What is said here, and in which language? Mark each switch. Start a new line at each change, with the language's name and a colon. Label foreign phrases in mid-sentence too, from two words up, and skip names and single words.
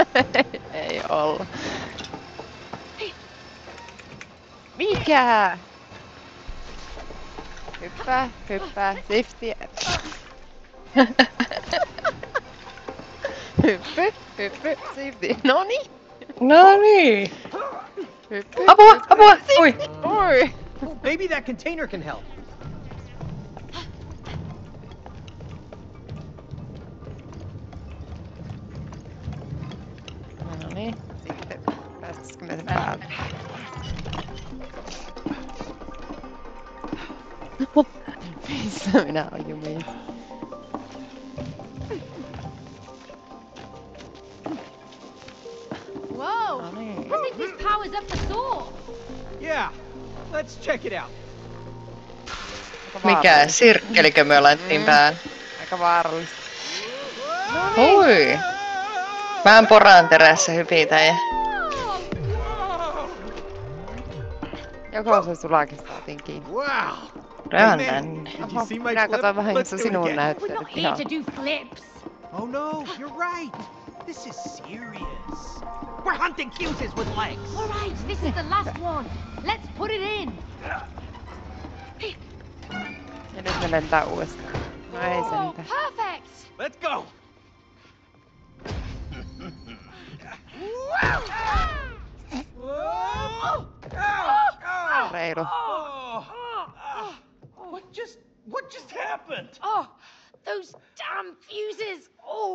Finnish: Ei olla. Mikä? Hyppää, safety. Hyppy, safety. Noniin. Noniin. Hyppy. Apua! Ui! Oi.
English: Maybe that container can help.
Finnish: Noniin. Sitten päästäisikö me täältä? Missä minä oon jumiin?
English: Whoa!
Finnish: Noniin.
English: I think this powers up the saw. Yeah, let's check it out.
Finnish: Mikä sirkkelikö me laitettiin päälle? Aika vaarallista. Hui! Mä poraan terässä hypitä ja... Joko se sulakin saatiin kiinni.
English: Wow. Rään Hey, man,
Finnish: tänne.
English: did you see my
Finnish: Minä
English: flip?
Finnish: katsoin vähän
English: Let's
Finnish: jossa
English: do it
Finnish: sinun
English: again. We're
Finnish: näytteet
English: not here
Finnish: ihan.
English: to do flips. Oh no, you're right. This is serious. We're hunting fuses with legs. All right, this is the last one. Let's put it in.
Finnish: Ja nyt ne lentää uudestaan. No ei
English: Oh,
Finnish: sentään.
English: perfect. Let's go.
Finnish: Reilu.
English: What just happened? Oh, those damn fuses. Oh,